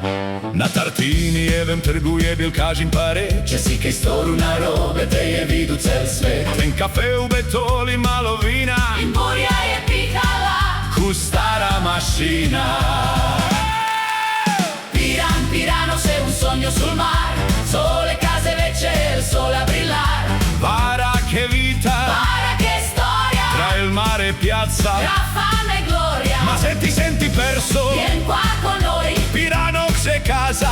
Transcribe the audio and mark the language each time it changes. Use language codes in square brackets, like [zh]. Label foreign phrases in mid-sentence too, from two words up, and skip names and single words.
[sl] Na Tartinijevem trgu je bil kažin pare. Če si kaj storil narobe, te je videl cel svet. En kafe v betoli, malo vina, In burja je pihala. ku stara mašina. Piran, [it] Pirano, sei un sogno sul mar. Sole, case, vece, il sole a brillar. Para che vita, Para che storia, tra il mare e piazza. tra fame e gloria. Ma se ti senti perso, Vien qua con noi, Pirano c'è casa.